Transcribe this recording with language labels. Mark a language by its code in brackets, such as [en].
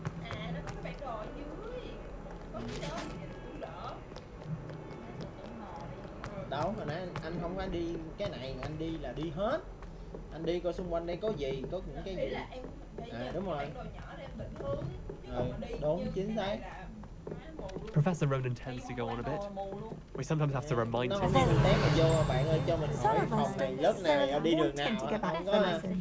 [vi] À, nó có cái bản đồ ở dưới. Có gì đâu thì đỡ. Đâu, hồi nãy anh không có đi cái này, anh đi là đi hết. Anh đi coi xung quanh đây có gì, có những cái gì. À đúng rồi. Đúng, chính xác. [en] Professor Ronan tends to go on a bit. We sometimes have to remind [vi] Nó [en] him. [vi] không có test mà vô, bạn ơi cho mình hỏi phòng này, lớp này, đi đường nào, không có.